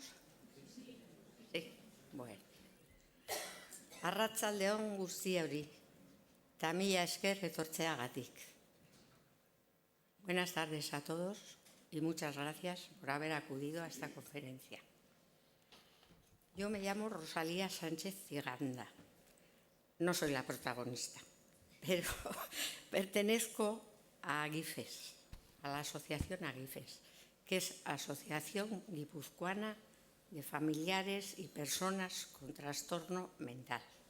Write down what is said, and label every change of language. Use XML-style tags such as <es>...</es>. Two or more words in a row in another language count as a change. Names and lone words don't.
<es>Sí.</es> <eu>Bueno. Arratsaldeon guztioi. Ta mila esker etortzeagatik.</eu> <es>Buenas tardes a todos y muchas gracias por haber acudido a esta conferencia. Yo me llamo Rosalía Sánchez Ciganda. No soy la protagonista, pero pertenezco a Agifes, a la asociación Agifes, que es Asociación Guipuzcoana de Familiares y Personas con Trastorno Mental.</es>